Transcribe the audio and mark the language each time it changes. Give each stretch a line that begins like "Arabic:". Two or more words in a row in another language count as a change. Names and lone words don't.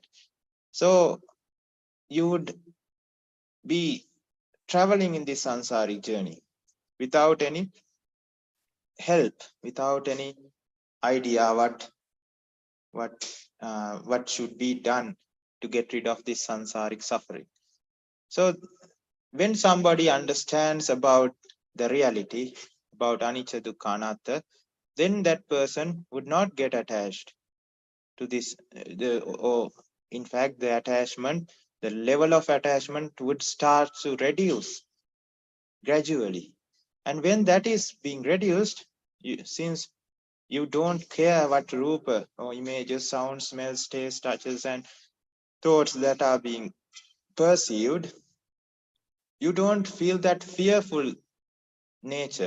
English: So you would be traveling in this sansaric journey without any help, without any idea what should be done to get rid of this sansaric suffering. So when somebody understands about the reality, about
Pali: anicca dukkha anatta,
English: then that person would not get attached to this. Or in fact, the attachment, the level of attachment would start to reduce gradually. And when that is being reduced, since you don't care what rupa or images, sounds, smells, tastes, touches, and thoughts that are being perceived, you don't feel that fearful nature.